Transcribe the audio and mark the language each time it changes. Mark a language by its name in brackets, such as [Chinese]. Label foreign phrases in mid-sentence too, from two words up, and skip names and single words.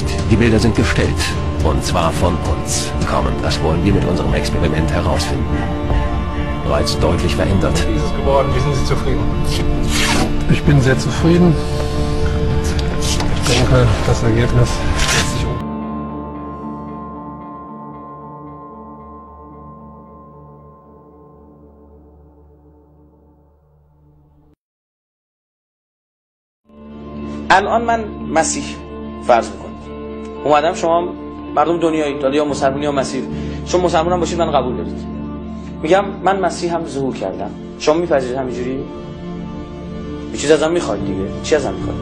[German] Die Bilder sind gestellt. Und zwar von uns. Kommen, das wollen wir mit unserem Experiment herausfinden. Bereits deutlich verändert. Wie ist es geworden? Wie sind Sie zufrieden? Ich bin sehr zufrieden. Ich denke, das Ergebnis lässt sich [Persian] الان من مسیح فرض میکنم اومدم شما مردم دنیایی یا مسلمانی یا مسیح شما مسلمان هم باشید من قبول دارید میگم من مسیح هم ظهور کردم شما میپذیرید همینجوری یه چیز ازم میخواید دیگه چی ازم میخواید